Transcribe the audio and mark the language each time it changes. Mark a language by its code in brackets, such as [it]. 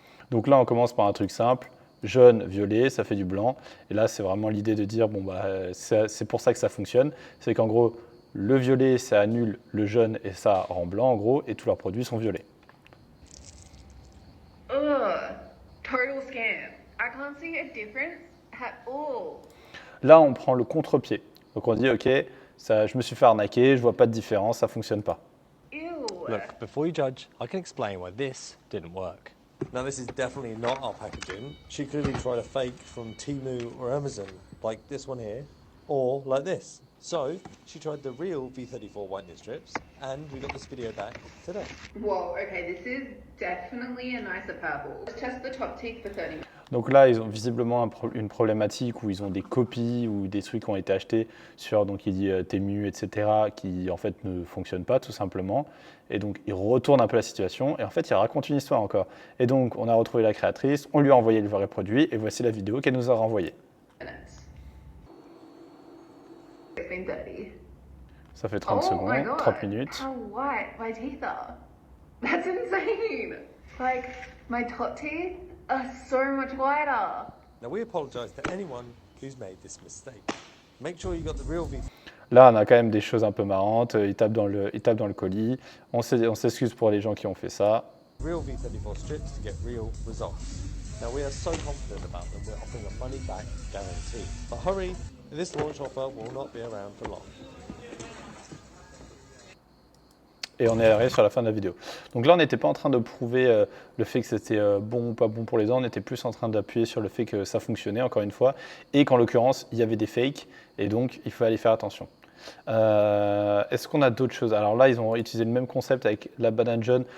[fr] Donc là, on commence par un truc simple. Jaune, violet, ça fait du blanc. Et là, c'est vraiment l'idée de dire, bon, bah, c'est pour ça que ça fonctionne. C'est qu'en gros, le violet, ça annule le jaune et ça rend blanc, en gros, et tous leurs produits sont violets. [en] Total scam. I can't see a difference at all. [fr] Là, on prend le contre-pied. Donc on dit, ok, je me suis fait arnaquer, je vois pas de différence, ça fonctionne pas. Ew. [en] Look, before you judge, I can explain why this didn't work. Now this is definitely not our packaging. She clearly tried a fake from Temu or Amazon, like this one here, or like this. So she tried the real V34 whitening strips, and we got this video back today. Whoa, okay, this is definitely a nicer purple. Let's test the top teeth for 30 minutes. [fr] Donc là, ils ont visiblement une problématique où ils ont des copies ou des trucs qui ont été achetés sur, donc il dit Temu, etc., qui en fait ne fonctionnent pas tout simplement. Et donc ils retournent un peu la situation et en fait ils racontent une histoire encore. Et donc on a retrouvé la créatrice, on lui a envoyé le vrai produit et voici la vidéo qu'elle nous a renvoyée. [en] It's been 30. [fr] Ça fait 30 [en] Oh my [fr] secondes, [en] God. 30 minutes. How white my teeth are. That's insane. Like, my top teeth are so much whiter. Now we apologise to anyone who's made this mistake. Make sure you got the real V34. [fr] Là, on a quand même des choses un peu marrantes. Il tape dans le colis. On s'excuse pour les gens qui ont fait ça. [en] Real V34 strips to get real results. Now we are so confident about them, we're offering a money back guarantee. But hurry, this launch offer will not be around for long. [fr] Et on est arrivé sur la fin de la vidéo. Donc là, on n'était pas en train de prouver le fait que c'était bon ou pas bon pour les dents. On était plus en train d'appuyer sur le fait que ça fonctionnait, encore une fois, et qu'en l'occurrence, il y avait des fakes, et donc il fallait faire attention. Est-ce qu'on a d'autres choses? Alors là, ils ont utilisé le même concept avec la banane jaune.